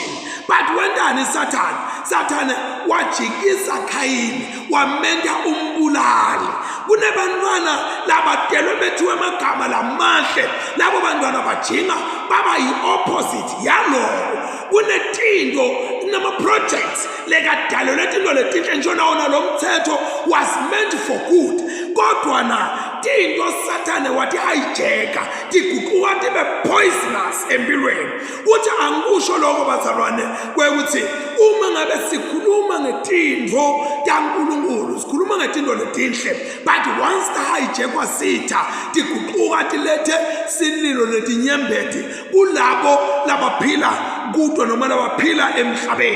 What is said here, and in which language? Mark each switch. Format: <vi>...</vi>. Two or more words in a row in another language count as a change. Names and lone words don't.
<ss>But wendani Satan wajikisa Cain wamenda umbulali. Kunebantwana labadelwe bethiwe amagama lamahle, labo bantwana bajinga baba yi-opposite yaloko. Kunetinto nama-projects lekadalo letinto letinhle njona wona lo mthetho</ss> <en>was meant for good.</en> <ss>Kodwa na tinto Sathane wathi hijacka tiguquka tibe poisonous empilweni. Uthi angikusho lokho bazalwane kwekuthi uma ngabe sikhuluma ngetinto taNkulunkulu sikhuluma ngetinto letinhle,</ss> <en>but once</en> <ss>hijackwa sitha tiguquka tilethe sililo letinyembeti kulabo labaphila kudo noma labaphila emhlabeni.</ss>